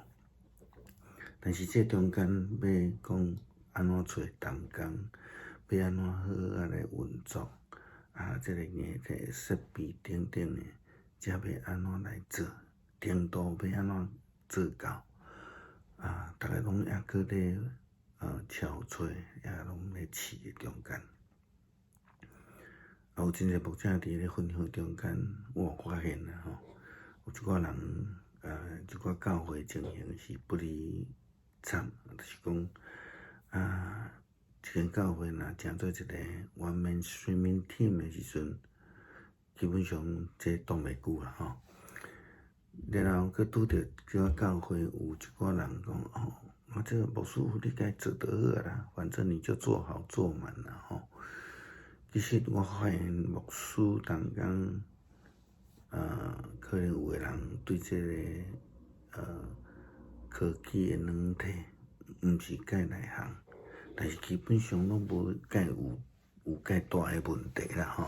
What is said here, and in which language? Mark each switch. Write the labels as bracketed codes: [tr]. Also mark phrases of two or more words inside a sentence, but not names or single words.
[nan] 但是这中间要讲安怎找同工，要安怎好来运作这个硬体设备等等的，才要安怎来做，程度要安怎做到大家拢还搁咧敲找，也拢咧试的中间。有真侪牧者伫咧分享中间，我发现啦吼，有一寡人一寡教会情形是不离惨，就是讲一间教会若成做一个 [en] one man streaming team [nan] 的时阵，基本上这挡袂久啦吼。然后佮拄着即个教会有一寡人讲这个牧师你该做就好啦，反正你就做好做满啦吼。其实我发现牧师同工可能有的人对这个科技的软体毋是介内行，但是基本上拢无介有介大的问题啦吼。